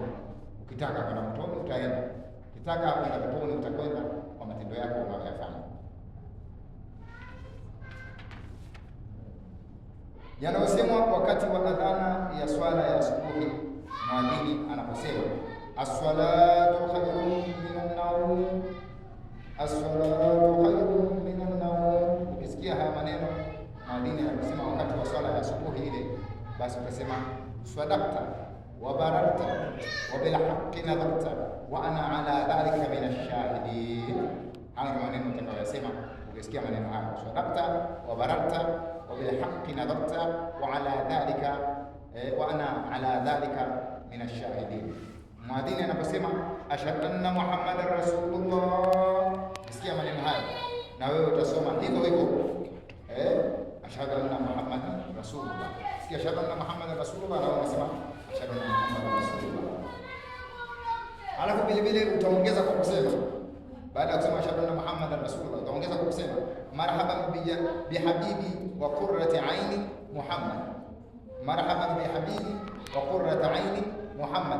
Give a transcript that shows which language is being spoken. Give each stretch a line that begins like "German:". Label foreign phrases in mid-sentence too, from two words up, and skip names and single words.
Swahili: Ukitaka kwenda motoni utaenda, ukitaka kwenda peponi utakwenda kwa matendo yako unayofanya. Yanayosemwa wakati wa adhana ya swala ya asubuhi, muadhini anaposema
Arabic: الصلاة خير من النوم, الصلاة خير من النوم.
Swahili: Ukisikia haya maneno muadhini anasema wakati wa swala ya asubuhi ile, basi utasema
Arabic: صدقت وبررت وبالحق نطقت وأنا على ذلك من الشاهدين.
Swahili: Haya maneno utakayosema ukisikia maneno haya,
Arabic: صدقت وبررت وبالحق نطقت وعلى ذلك وأنا على ذلك من الشاهدين.
Swahili: Muadhini anaposema
Arabic: أشهد أن محمدا رسول الله,
Swahili: sikia maneno haya na wewe utasoma hivyo hivyo,
Arabic: أشهد أن محمدا رسول الله. Sikia أشهد أن محمدا رسول الله,
Swahili: na wewe unasema
Arabic: أشهد أن محمدا رسول الله.
Swahili: Alafu vile vile utaongeza kwa kusema, baada ya kusema
Arabic: أشهد أن محمدا رسول الله,
Swahili: utaongeza kwa kusema
Arabic: مرحبا بحبيبي وقرة عيني محمد, مرحبا بحبيبي وقرة عيني محمد.